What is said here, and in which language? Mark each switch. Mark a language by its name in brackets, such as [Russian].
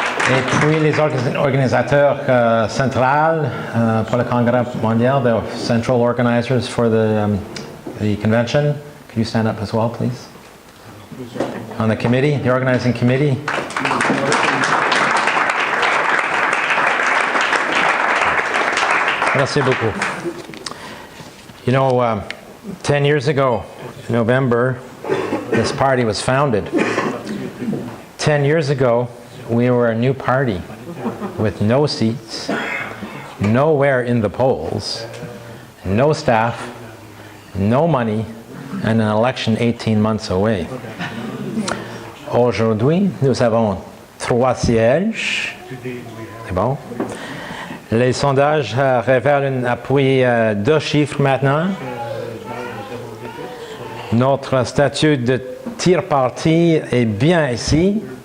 [French] Et puis les organisateurs centrales pour le Congrès mondial, [English] the central organizers for the convention. Could you stand up as well, please? On the committee, the organizing committee. [French] Merci beaucoup. [English] You know, 10 years ago, in November, this party was founded. 10 years ago, we were a new party with no seats, nowhere in the polls, no staff, no money, and an election 18 months away. [French] Aujourd'hui, nous avons 3 sièges. C'est bon. Les sondages révèlent un appui 2 chiffres maintenant. Notre statut de tiers-parti est bien ici.